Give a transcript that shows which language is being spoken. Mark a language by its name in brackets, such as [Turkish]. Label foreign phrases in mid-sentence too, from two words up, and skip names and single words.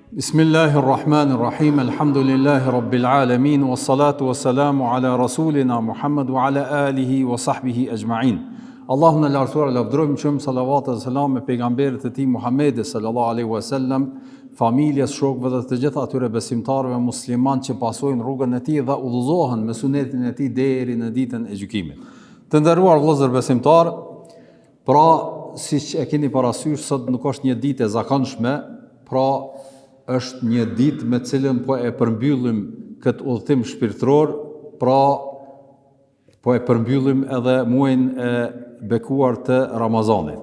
[Arabic] بسم الله الرحمن الرحيم الحمد لله رب العالمين والصلاة والسلام على رسولنا محمد وعلى آله وصحبه أجمعين. [Albanian] Allahun e lartësuar lavdërojmë qëmë salavat dhe selam me pejgamberit e tij Muhammedi [Arabic] صلى الله عليه وسلم, [Albanian] familjes, shokëve dhe të gjithë atyre besimtarëve musliman që pasojnë rrugën e tij dhe udhëzohen me sunetin e tij deri në ditën e gjykimit. Të nderuar vëllezër besimtar, pra siç e keni parasysh, sot nuk është një ditë e zakonshme, pra është një ditë me cilën po e përmbyllim këtë udhëtim shpirtëror, pra po e përmbyllim edhe muajin e bekuar të Ramazanit.